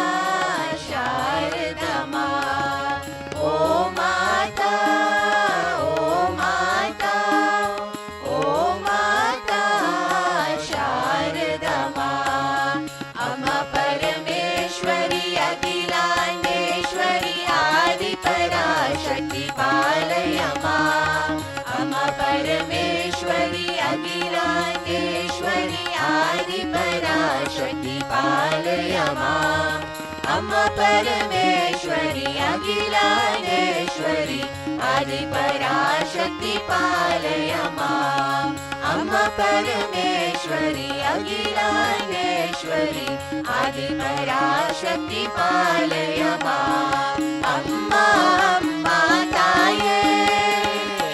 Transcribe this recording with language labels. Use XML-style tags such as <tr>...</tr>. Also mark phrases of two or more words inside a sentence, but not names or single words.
<hi>शारदा माँ, ओ माता ओ माता ओ माता शारदा माँ,</hi> <sa>अम्मा परमेश्वरी अखिलांडेश्वरी आदि पराशक्ति पालय माँ, अम्मा परमेश्वरी अखिलांडेश्वरी आदि पराशक्ति पालय माँ, अम्मा परमेश्वरी अखिलांडेश्वरी आदि पराशक्ति पालय माँ, अम्मा परमेश्वरी अखिलांडेश्वरी आदि पराशक्ति पालय माँ,</sa> <ta>அம்மா அம்மா தாயே</ta>